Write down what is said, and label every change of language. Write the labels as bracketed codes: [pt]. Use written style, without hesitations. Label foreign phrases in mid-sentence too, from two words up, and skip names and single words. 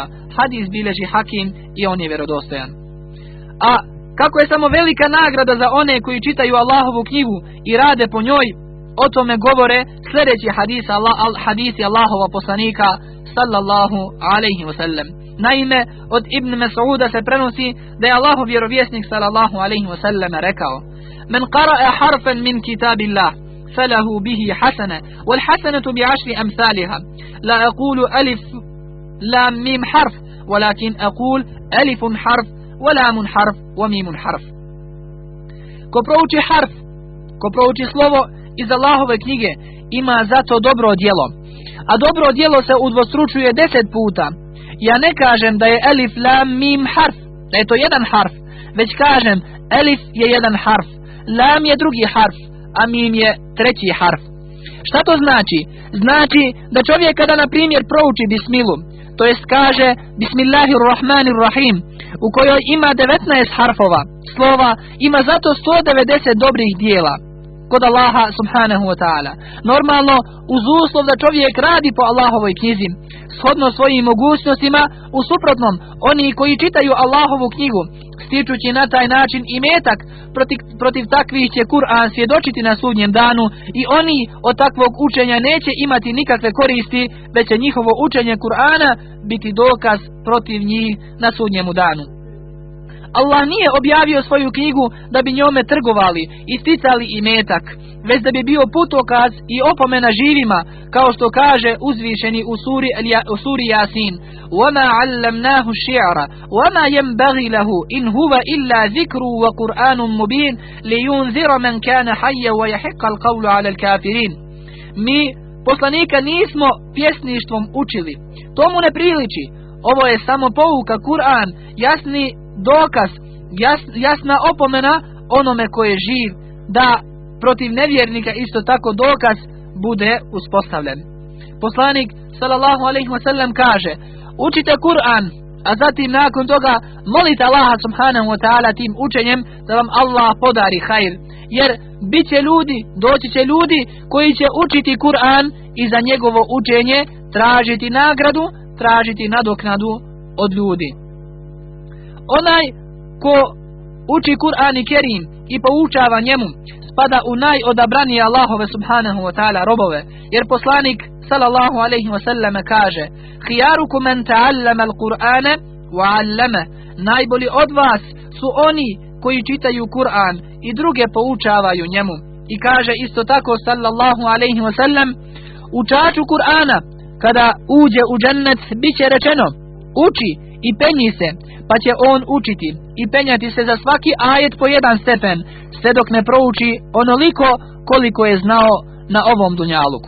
[bs] Hadis bilježi Hakim i on je vjerodostojan. A kako je samo velika nagrada za one koji čitaju Allahovu knjigu i rade po njoj, o tome govore sljedeći hadisi Allahova poslanika [ar] صلى الله عليه وسلم. [bs] Naime, od Ibn Mas'uda se prenosi da je Allahov vjerovjesnik [ar] صلى الله عليه وسلم [bs] rekao: [ar] من قرأ حرفا من كتاب الله فله به حسنة والحسنة ب10 أمثالها لا أقول ألف لام ميم حرف ولكن أقول ألف حرف ولام حرف وميم حرف. [bs] Ko prouči harf, ko prouči slovo iz Allahove knjige, ima zato dobro djelo, a dobro djelo se udvostručuje 10 puta. Ja ne kažem da je [ar] ألف لام ميم حرف, [bs] da je to jedan harf, već kažem alif je jedan harf, lam je drugi harf, a mim je treći harf. Šta to znači? Znači da čovjek kada na primjer prouči bismilu, to jest kaže Bismillahirrahmanirrahim, u kojoj ima 19 harfova slova, ima zato 190 dobrih dijela kod Allaha [ar] سبحانه وتعالى. [bs] Normalno, uz uslov da čovjek radi po Allahovoj knjizi, shodno svojim mogućnostima. U suprotnom, oni koji čitaju Allahovu knjigu, stičući na taj način imetak, protiv takvih će Kur'an svjedočiti na sudnjem danu i oni od takvog učenja neće imati nikakve koristi, već će njihovo učenje Kur'ana biti dokaz protiv njih na sudnjemu danu. Allah nije objavio svoju knjigu da bi njome trgovali i sticali imetak, već da bi bio putokaz i opomena živima, kao što kaže uzvišeni u suri Jasin: [ar] وَمَا عَلَّمْنَاهُ الشِّعْرَ وَمَا يَنْبَغِي لَهُ إِنْ هُوَ إِلَّا ذِكْرٌ وَقُرْآنٌ مُبِينٌ لِيُنْذِرَ مَنْ كَانَ حَيًّا وَيَحِقَّ الْقَوْلُ عَلَى الْكَافِرِينَ. [bs] Mi poslanika nismo pjesništvom učili, to mu ne priliči. Ovo je samo pouka, Kur'an, jasni dokaz, jasna opomena onome ko je živ, da protiv nevjernika isto tako dokaz bude uspostavljen. Poslanik [ar] صلى الله عليه وسلم [bs] kaže: učite Kur'an, a zatim nakon toga molite Allaha [ar] سبحانه وتعالى [bs] tim učenjem da vam Allah podari hajr. Jer doći će ljudi koji će učiti Kur'an i za njegovo učenje tražiti nagradu, tražiti nadoknadu od ljudi. Onaj ko uči Kur'an i Kerim i poučava njemu spada u najodabranije Allahove [ar] سبحانه وتعالى [bs] robove, jer poslanik [ar] صلى الله عليه وسلم [bs] kaže: [ar] خيركم من تعلم القرآن وعلم. [bs] Najbolji od vas su oni koji čitaju Kur'an i druge poučavaju njemu. I kaže isto tako [ar] صلى الله عليه وسلم: [bs] učaču Kur'ana kada uđe u džennet biće rečeno: uči i penji se, pa će on učiti i penjati se za svaki ajet po jedan stepen, sve dok ne prouči onoliko koliko je znao na ovom dunjaluku.